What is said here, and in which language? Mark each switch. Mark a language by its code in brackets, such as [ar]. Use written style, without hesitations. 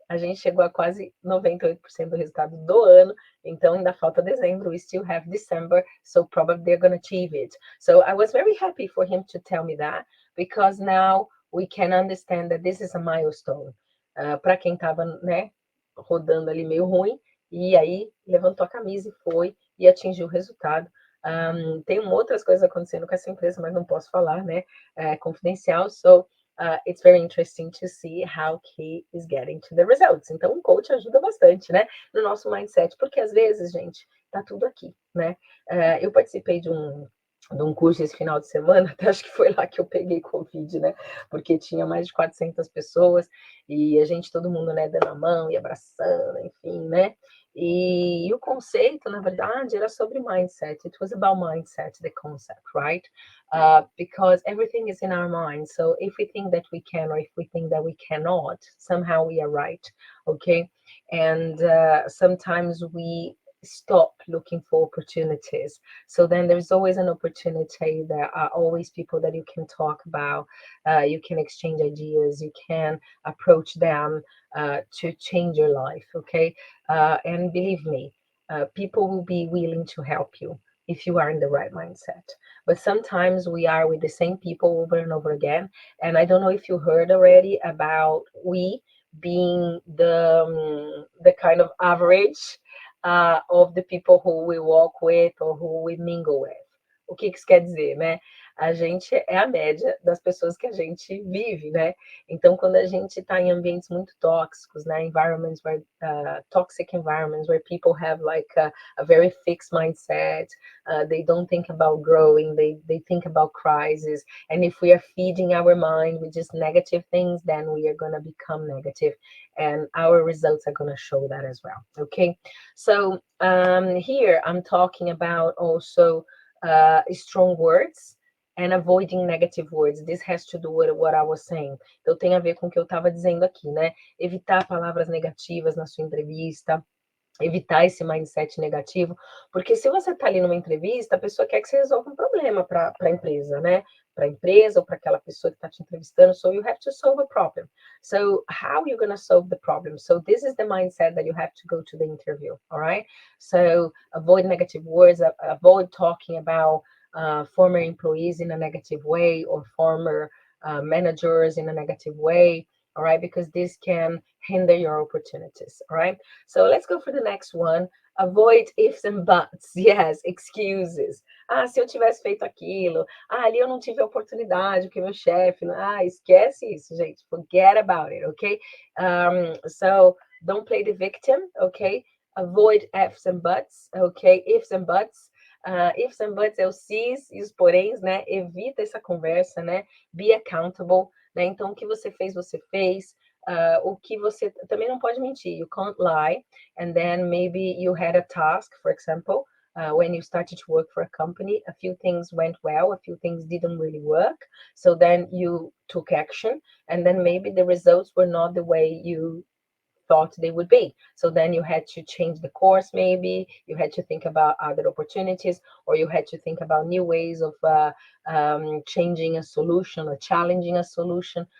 [pt] A gente chegou a quase 98% do resultado do ano, então ainda falta dezembro, [en] we still have December, so probably they're going to achieve it. So I was very happy for him to tell me that, because now we can understand that this is a milestone. [pt] Para quem estava, né, rodando ali meio ruim, e aí levantou a camisa e foi, e atingiu o resultado. Tem outras coisas acontecendo com essa empresa, mas não posso falar, né? É confidencial. [en] So, it's very interesting to see how he is getting to the results. [pt] Então, um coach ajuda bastante, né? No nosso mindset, porque às vezes, gente, tá tudo aqui, né? Eu participei de um curso esse final de semana, até acho que foi lá que eu peguei Covid, né? Porque tinha mais de 400 pessoas e a gente, todo mundo, né, dando a mão e abraçando, enfim, né? E o conceito, na verdade, era sobre mindset. [en] It was about mindset, the concept, right? Because everything is in our mind. So if we think that we can, or if we think that we cannot, somehow we are right, okay? And sometimes we stop looking for opportunities. So then there's always an opportunity. There are always people that you can talk about. You can exchange ideas. You can approach them to change your life, okay? And believe me, people will be willing to help you if you are in the right mindset. But sometimes we are with the same people over and over again. And I don't know if you heard already about we being the kind of average of the people who we walk with or who we mingle with. [pt] O que isso quer dizer, né? A gente é a média das pessoas que a gente vive, né? Então, quando a gente está em ambientes muito tóxicos, né? [en] Environments where toxic environments where people have like a very fixed mindset, they don't think about growing, they think about crisis, and if we are feeding our mind with just negative things, then we are going to become negative, and our results are going to show that as well. Okay, so here I'm talking about also strong words and avoiding negative words. This has to do with what I was saying. [pt] Então tem a ver com o que eu estava dizendo aqui, né? Evitar palavras negativas na sua entrevista, evitar esse mindset negativo, porque se você está ali numa entrevista, a pessoa quer que você resolva um problema para a empresa, né? Para a empresa ou para aquela pessoa que está te entrevistando. [en] So you have to solve a problem. So how are you going to solve the problem? So this is the mindset that you have to go to the interview, all right? So avoid negative words, avoid talking about former employees in a negative way or former managers in a negative way, all right? Because this can hinder your opportunities, all right? So let's go for the next one. Avoid ifs and buts. Yes, excuses. [pt] Se eu tivesse feito aquilo. Ali eu não tive a oportunidade, porque meu chefe... esquece isso, gente. [en] Forget about it, okay? So don't play the victim, okay? Avoid ifs and buts, okay? Ifs and buts. Ifs and buts [pt] é o sis e os poréns, né? Evita essa conversa, né? [en] Be accountable, [pt] né? Então, o que você fez, você fez. O que você também não pode mentir. [en] You can't lie. And then maybe you had a task, for example, when you started to work for a company, a few things went well, a few things didn't really work. So then you took action, and then maybe the results were not the way you thought they would be. So then you had to change the course, maybe you had to think about other opportunities, or you had to think about new ways of changing a solution or challenging a solution.